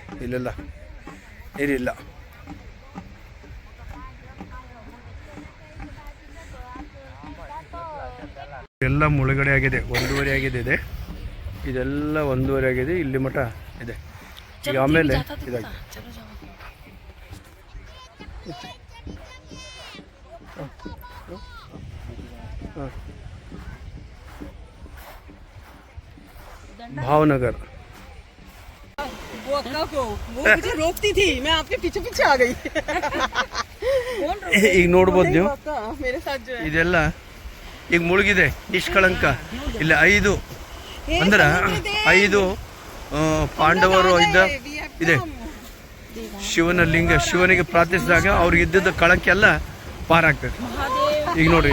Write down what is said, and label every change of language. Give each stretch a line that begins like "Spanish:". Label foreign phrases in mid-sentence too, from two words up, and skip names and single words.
Kannada: ಇಲ್ಲೆಲ್ಲ ನೀರಿಲ್ಲ. ಎಲ್ಲ ಮುಳುಗಡೆ ಆಗಿದೆ. 1:30 ಆಗಿದೆ. ಇದೆಲ್ಲ 1:30 ಆಗಿದೆ. ಇಲ್ಲಿ ಮಠ ಇದೆ. ಈಗ ಆಮೇಲೆ ಇದಾಗಿದೆ.
Hindi: भावनगर वो मुझे रोकती थी, मैं आपके पीछे पीछे आ गई.
Kannada: ಈಗ ನೋಡ್ಬೋದು ನೀವು.
Hindi: मेरे साथ जो है
Kannada: ಇದೆಲ್ಲ ಈಗ ಮುಳುಗಿದೆ. ನಿಷ್ಕಳಂಕ ಇಲ್ಲಿ 5 ಅಂದ್ರೆ 5 ಪಾಂಡವರು ಇದೆ. ಶಿವನ ಲಿಂಗ, ಶಿವನಿಗೆ ಪ್ರಾರ್ಥಿಸಿದಾಗ ಅವ್ರಿಗೆ ಇದ್ದಿದ್ದ ಕಳಂಕ ಎಲ್ಲ ಪಾರಾಗ್ತದೆ. ಈಗ ನೋಡ್ರಿ,